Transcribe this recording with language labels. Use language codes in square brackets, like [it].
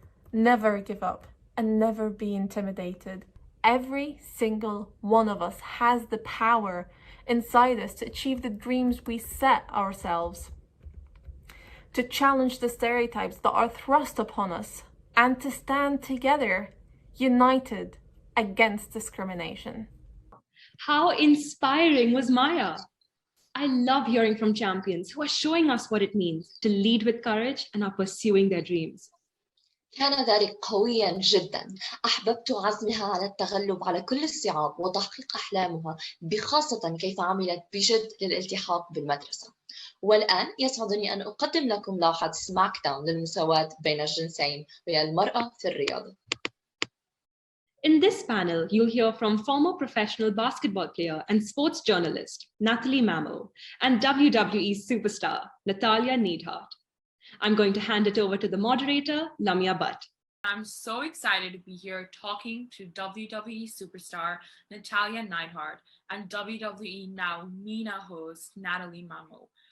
[en] Never give up and never be intimidated. Every single one of us has the power inside us to achieve the dreams we set ourselves, to challenge the stereotypes that are thrust upon us, and to stand together, united against discrimination. How inspiring was Maya? I love hearing from champions who are showing us what it means to lead with courage and are pursuing their dreams. [ar] كان ذلك قويا جدا. أحببت عزمها على التغلب على كل الصعاب وتحقيق أحلامها، بخاصة كيف عملت بجد للالتحاق بالمدرسة. والآن يسعدني أن أقدم لكم لوحة سماك داون للمساواة بين الجنسين والمرأة في الرياضة. [en] In this panel, you'll hear from former professional basketball player and sports journalist Natalie Mamo and WWE superstar Natalia Neidhart. I'm going to hand it over to the moderator, Lamia Butt. I'm so excited to be here talking to WWE superstar Natalia Neidhart and WWE Now Nina host Natalie Mamo.